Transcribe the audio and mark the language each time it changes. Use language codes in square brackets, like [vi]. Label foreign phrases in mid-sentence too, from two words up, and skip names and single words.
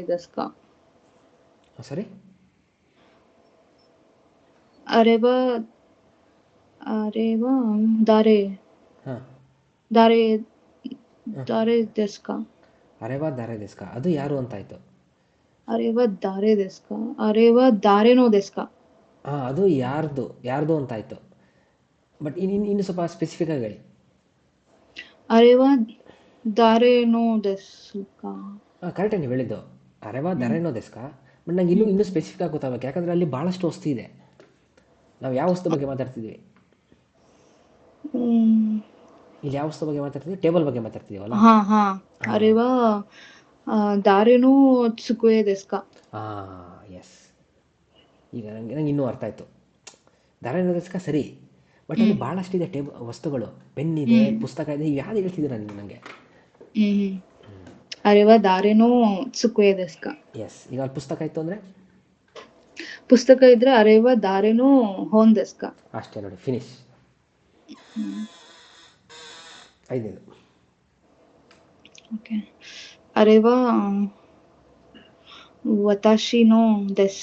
[ja] ですか? [kn] ಸಾರಿ, [ja] あれは誰 ಹಾಂ 誰 ಹಾಂ 誰ですか? あれは誰ですか, [kn] ಅದು ಯಾರು ಅಂತಾಯಿತು. [ja] あれは誰ですか? あれは誰のですか? [kn] ಹಾಂ, ಅದು ಯಾರ್ದು ಅಂತಾಯಿತು. ಬಟ್ ಇನ್ನು ಸ್ವಲ್ಪ ಸ್ಪೆಸಿಫಿಕ್ ಆಗಿ ಹೇಳಿ. [ja] あれは誰のですか? [kn] ಹಾಂ, ಕರೆಕ್ಟಾಗಿ ನೀವು ಹೇಳಿದ್ದು [ja] あれは ಹ್ಮ್ 誰のですか. [kn] ಬಟ್ ನಂಗೆ ಹ್ಮ್ ಇನ್ನೂ ಸ್ಪೆಸಿಫಿಕ್ ಆಗಿ ಗೊತ್ತಾಗಬೇಕು, ಯಾಕಂದರೆ ಅಲ್ಲಿ ಭಾಳಷ್ಟು ವಸ್ತು ಇದೆ. ನಾವು ಯಾವ ವಸ್ತು ಬಗ್ಗೆ ಮಾತಾಡ್ತಿದ್ವಿ? ಹ್ಮ್ ಇಲ್ಲಿ ಯಾವ ವಸ್ತು ಬಗ್ಗೆ ಮಾತಾಡ್ತಿದ್ವಿ? ಟೇಬಲ್ ಬಗ್ಗೆ ಮಾತಾಡ್ತಿದ್ದೀವಲ್ಲ. ಹಾ ಹಾ ಹಾಂ [ja] あれは誰の机ですか? [kn] ಹಾಂ, ಎಸ್. ಈಗ ನಂಗೆ ಇನ್ನೂ ಅರ್ಥ ಆಯಿತು. [ja] 誰のですか [kn] ಸರಿ, ಬಟ್ ಅಲ್ಲಿ ಹ್ಮ್ ಭಾಳಷ್ಟಿದೆ ವಸ್ತುಗಳು. ಪೆನ್ ಇದೆ, ಹ್ಮ್ ಪುಸ್ತಕ ಇದೆ, ನೀವು ಯಾವ್ದು ಹೇಳ್ತಿದ್ದೀರಾ ನೀವು ನನಗೆ? [ja] ಹ್ಮ್ あれは誰の机ですか? [kn] ಎಸ್. ಈಗ ಅಲ್ಲಿ ಪುಸ್ತಕ ಇತ್ತು ಅಂದರೆ ಪುಸ್ತಕ ಇದ್ರೆ [ja] あれは誰の本ですか? [kn] ಅಷ್ಟೇ ನೋಡಿ, ಫಿನಿಶ್. ಹ್ಮ್ 5ನೇದು. [ja] ಓಕೆ. あれは私のです.